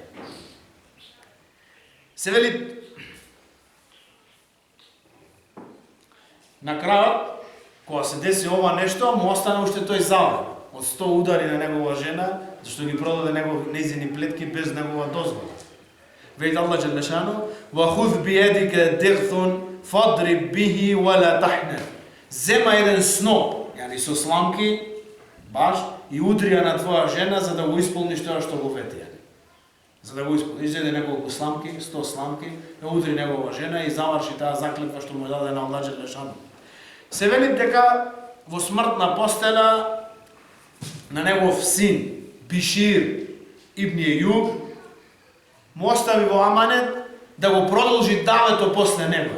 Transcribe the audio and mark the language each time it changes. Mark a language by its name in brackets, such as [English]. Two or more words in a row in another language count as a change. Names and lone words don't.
[Macedonian] Се вели, на крајот, кога се деси ова нешто, му остана уште тој завет од 100 удари на негова жена, зашто ги продаде нејзини плетки без негова дозвола. Вели Аллах Желешану, [Arabic] وَخُذْ بِيَدِكَ دِغْثٌ فَضْرِبْ بِهِ وَلَا تَحْنَثْ. [Macedonian] Зема еден сноп, со сламки, баш, и удрија на твоја жена за да го исполниш тоа што го вети. За да го исполниш, изеде неколку сламки, 100 сламки, удри негова жена и заврши таа заклетва што му даде на Аллах Желешану. Се вели дека во смртна постела на негов син Бишир ибн Ејуб му остави во аманет да го продолжи давето после него.